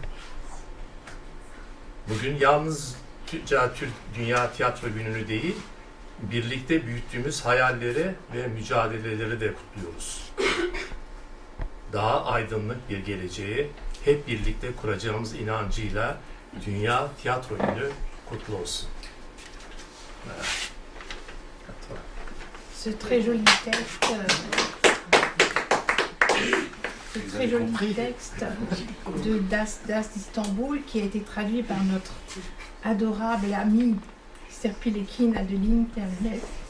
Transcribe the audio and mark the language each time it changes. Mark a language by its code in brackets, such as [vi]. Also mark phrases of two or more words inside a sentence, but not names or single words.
[tr] Bugün yalnızca Dünya Tiyatro Günü'nü değil, birlikte büyüttüğümüz hayalleri ve mücadeleleri de kutluyoruz. Daha aydınlık bir geleceği hep birlikte kuracağımız inancıyla Dünya Tiyatro Günü kutlu olsun. [fr] Ce très joli texte, de Das d'Istanbul qui a été traduit par notre adorable ami Serpil Ekin de l'Internet.